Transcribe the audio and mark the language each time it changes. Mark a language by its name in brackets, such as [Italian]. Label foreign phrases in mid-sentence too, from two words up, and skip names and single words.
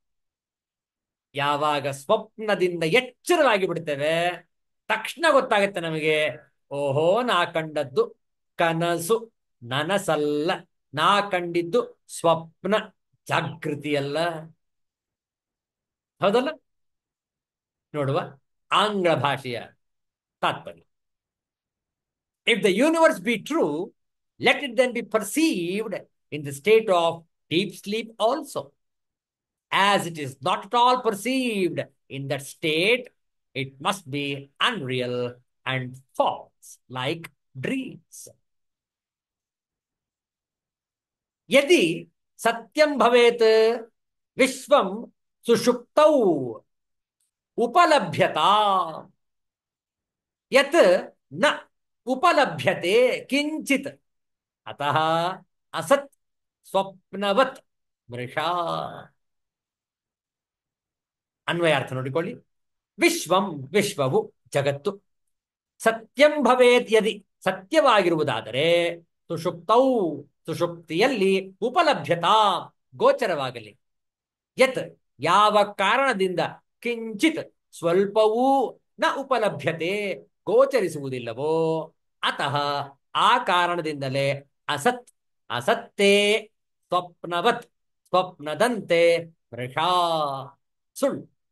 [Kannada] ಯಾವಾಗ ಸ್ವಪ್ನದಿಂದ ಎಚ್ಚರವಾಗಿ ಬಿಡ್ತೇವೆ, ತಕ್ಷಣ ಗೊತ್ತಾಗತ್ತೆ ನಮಗೆ, ಓಹೋ ನಾ ಕಂಡದ್ದು ಕನಸು, ನನಸಲ್ಲ, ನಾ ಕಂಡಿದ್ದು ಸ್ವಪ್ನ, ಜಾಗೃತಿಯಲ್ಲ, ಹೌದಲ್ಲ? ನೋಡುವ ಆಂಗ್ಲ ಭಾಷೆಯ ತಾತ್ಪರ್ಯ. [English] If the universe be true, let it then be perceived in the state of deep sleep also. As it is not at all perceived in that state, it must be unreal and false, like dreams. [Sanskrit] यदि सत्यं भवेत् विश्वं सुषुप्तौ उपलभ्यता यत् न उपलभ्यते किंचित अतः असत् ಸ್ವಪ್ನವತ್ ಮೃಷಾ. [Kannada] ಅನ್ವಯಾರ್ಥ ನೋಡಿಕೊಳ್ಳಿ. ವಿಶ್ವಂ, ವಿಶ್ವವು ಜಗತ್ತು, ಸತ್ಯಂ ಭವೇತ್ ಯದಿ ಸತ್ಯವಾಗಿರುವುದಾದರೆ, ಸುಷುಪ್ತೌ ಸುಷುಪ್ತಿಯಲ್ಲಿ, ಉಪಲಭ್ಯತಾ ಗೋಚರವಾಗಲಿ, ಯತ್ ಯಾವ ಕಾರಣದಿಂದ, ಕಿಂಚಿತ್ ಸ್ವಲ್ಪವೂ, ನ ಉಪಲಭ್ಯತೆ ಗೋಚರಿಸುವುದಿಲ್ಲವೋ, ಅತಃ ಆ ಕಾರಣದಿಂದಲೇ ಅಸತ್ ಅಸತ್ತೇ ಸ್ವಪ್ನವತ್ ಸ್ವಪ್ನದಂತೆ ಮೃಷಾ ಸುಳ್ಳು.